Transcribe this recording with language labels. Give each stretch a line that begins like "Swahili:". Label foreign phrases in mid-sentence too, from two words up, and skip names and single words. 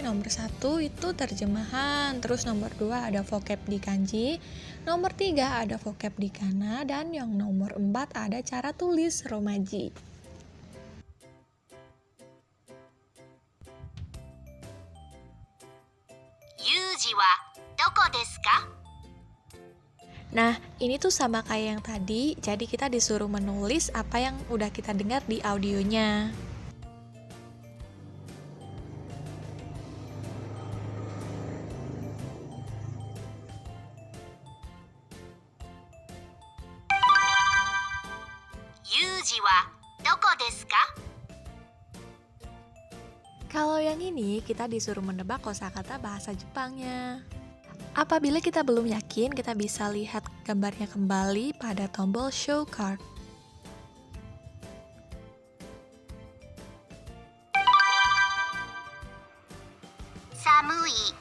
Indonesian: Nomor 1 itu terjemahan, terus nomor 2 ada vocab di kanji, nomor 3 ada vocab di kana, dan yang nomor 4 ada cara tulis romaji.
Japanese: Yuji は どこ です か?
Indonesian: Nah, ini tuh sama kayak yang tadi, jadi kita disuruh menulis apa yang udah kita dengar di audionya.
Japanese: Yuji は どこ です か?
Indonesian: Kalau yang ini, kita disuruh menebak kosakata bahasa Jepangnya. Apabila kita belum yakin, kita bisa lihat gambarnya kembali pada tombol
English: show card.
Indonesian: Samui.